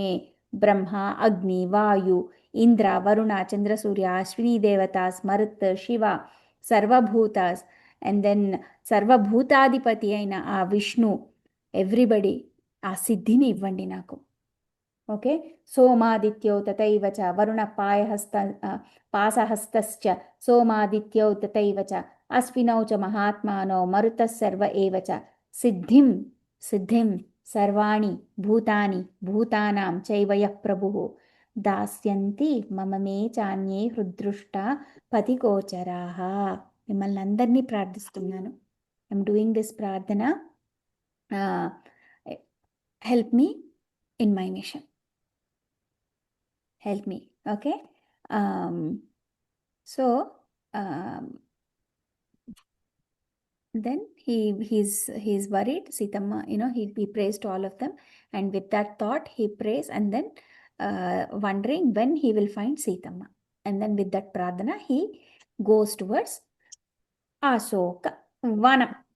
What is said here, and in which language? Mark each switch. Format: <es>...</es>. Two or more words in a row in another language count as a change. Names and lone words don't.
<te>బ్రహ్మ, అగ్ని, వాయు, ఇంద్ర, వరుణ, చంద్ర, సూర్య, అశ్విని దేవతాస్, మరుత్, శివ, సర్వభూతాస్,</te> <en>and then</en> <te>సర్వభూతాధిపతి అయిన ఆ విష్ణు, ఎవ్రీబడి ఆ సిద్ధిని ఇవ్వండి నాకు. ఓకే.</te> <sa>సోమాదిత్యౌ తథైవ చ వరుణ పాసహస్తశ్చ సోమాదిత్యౌ తథైవ చ అశ్వినౌ చ మహాత్మానో మరుతః సర్వ ఏవ చ సిద్ధిం సర్వాణి భూతాని భూతానాం చైవ యః ప్రభుః దాస్యంతి మమ మే చాన్యే హృదృష్ట పతిగోచరాః.</sa> <te>మిమ్మల్ని అందరినీ ప్రార్థిస్తున్నాను.</te> <en>I'm doing this</en> <te>ప్రార్థన.</te> <en>help me in my mission. Help me. Okay. So then he's worried. Sitama, he prays to all of them, and with that thought he prays, and then wondering when he will find Sitama, and then with that pradhana he goes towards Asoka Vanam.</en>